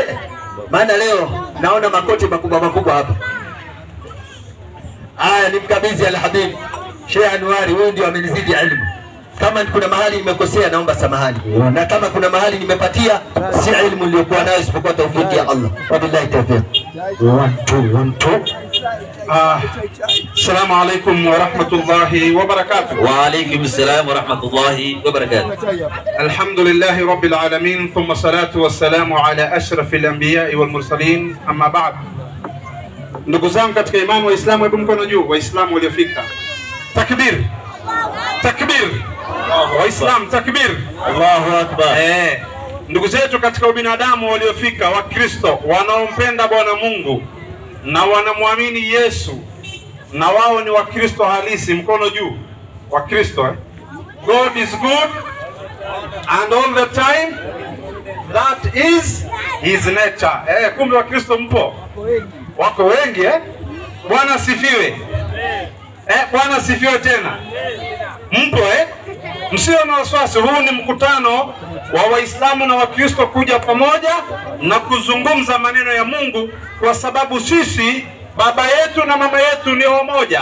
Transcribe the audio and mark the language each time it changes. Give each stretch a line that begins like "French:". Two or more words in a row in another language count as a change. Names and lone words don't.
Swahili: Maana leo naona makoti makubwa hapa. Nimkabidhi Al-Habib Sheikh Anwari, wewe ndio amenizidi elimu. Kama kuna mahali nimekosea naomba samahani. Na kama kuna mahali nimepatia si elimu niliyokuwa nayo isipokuwa tawfiki ya Allah.
Arabic: وبالله التوفيق. 1 2 السلام عليكم ورحمة الله وبركاته. وعليكم السلام ورحمة الله وبركاته. الحمد لله رب العالمين ثم الصلاة والسلام على أشرف الأنبياء والمرسلين أما بعد.
Swahili: Ndugu zangu katika imani wa Islamu, hebu mkono juu Waislamu waliofika. Takbir. Takbir. Waislamu takbir.
Arabic: الله أكبر.
Swahili: Ndugu zetu katika ubinadamu waliofika, Wakristo wanaompenda Bwana Mungu na wanamwamini Yesu, na wao ni Wakristo halisi, mkono juu.
English: Wakristo God is good and all the time, that is his nature.
Swahili: Kumbe Wakristo mpo, wako wengi. Bwana sifiwe. Bwana sifiwe tena. Mpo msio na wasiwasi. Huu ni mkutano wa Waislamu na Wakristo kuja pamoja na kuzungumza maneno ya Mungu, kwa sababu sisi baba yetu na mama yetu ni wamoja.